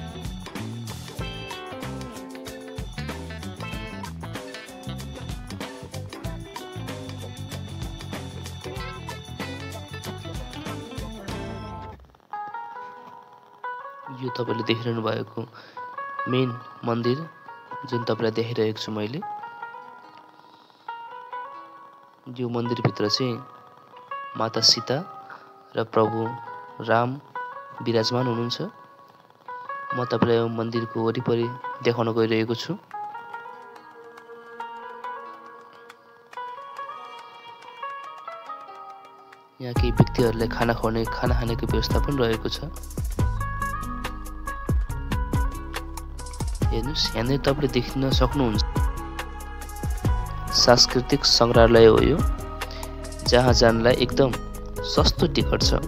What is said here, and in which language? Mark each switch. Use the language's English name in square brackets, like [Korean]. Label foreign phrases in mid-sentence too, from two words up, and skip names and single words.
[Nepali] यो तपाईले देखिरहनु भएको मेन मन्दिर जुन तपाईलाई देखाइरहेको छु मैले, यो मन्दिरभित्र चाहिँ माता सीता र प्रभु राम विराजमान हुनुहुन्छ। म तपाईलाई यो मन्दिरको वरिपरि देखाउन गइरहेको छु। यहाँ केही व्यक्तिहरूले खाना खानेको व्यवस्था पनि रहेको छ। हेर्नुस् यहाँनिर तपाईले देख्न सक्नुहुन्छ सांस्कृतिक संग्रहालय हो यो, जहाँ जानलाई एकदम सस्तो टिकट छ।